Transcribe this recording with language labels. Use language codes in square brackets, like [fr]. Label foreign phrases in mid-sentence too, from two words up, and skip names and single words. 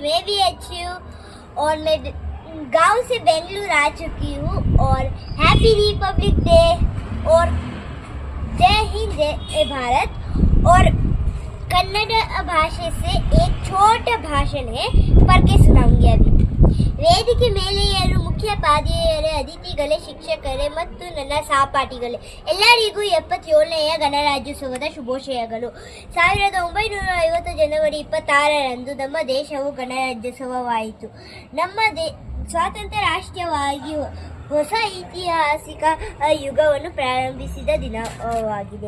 [hi] मैं भी अच्छी हूँ और मैं गांव से बेंगलुरु आ चुकी हूँ। और [en] happy republic day [hi] और जय हिंद जय भारत। और कन्नड़ भाषे से एक छोटा भाषण है, पढ़ के सुनाऊंगी अभी। [kn] ವೇದಿಕೆ ಮೇಲೆ ಇರುವ ಮುಖ್ಯ ಪಾದೆಯರೇ, ಅತಿಥಿಗಳೇ, ಶಿಕ್ಷಕರೇ ಮತ್ತು ನನ್ನ ಸಹಪಾಠಿಗಳೇ, ಎಲ್ಲರಿಗೂ 77ನೆಯ ಗಣರಾಜ್ಯೋತ್ಸವದ ಶುಭಾಶಯಗಳು. 1950 ಜನವರಿ 26ರಂದು ನಮ್ಮ ದೇಶವು ಗಣರಾಜ್ಯೋತ್ಸವವಾಯಿತು. ನಮ್ಮ ಸ್ವಾತಂತ್ರ್ಯ ರಾಷ್ಟ್ರವಾಗಿ ಹೊಸ ಐತಿಹಾಸಿಕ ಯುಗವನ್ನು ಪ್ರಾರಂಭಿಸಿದ ದಿನವಾಗಿದೆ.